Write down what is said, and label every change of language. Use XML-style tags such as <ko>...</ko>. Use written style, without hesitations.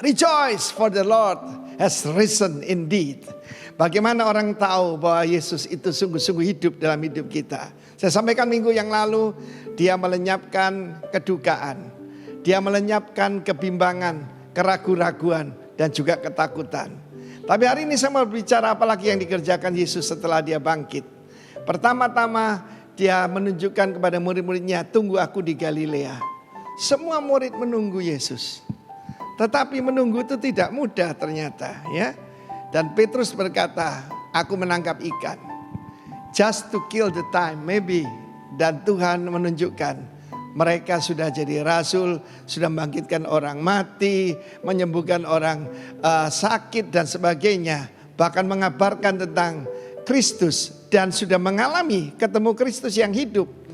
<en>Rejoice for the Lord has risen indeed.</en> <id>Bagaimana orang tahu bahwa Yesus itu sungguh-sungguh hidup dalam hidup kita? Saya sampaikan minggu yang lalu, dia melenyapkan kedukaan. Dia melenyapkan kebimbangan, keraguan-raguan, dan juga ketakutan. Tapi hari ini saya mau berbicara apalagi yang dikerjakan Yesus setelah dia bangkit. Pertama-tama dia menunjukkan kepada murid-muridnya, tunggu aku di Galilea. Semua murid menunggu Yesus. Tetapi menunggu itu tidak mudah ternyata, ya. Dan Petrus berkata, aku menangkap ikan.</id> <en>Just to kill the time, maybe.</en> <id>Dan Tuhan menunjukkan mereka sudah jadi rasul, sudah membangkitkan orang mati, menyembuhkan orang sakit dan sebagainya. Bahkan mengabarkan tentang Kristus dan sudah mengalami ketemu Kristus yang hidup.</id>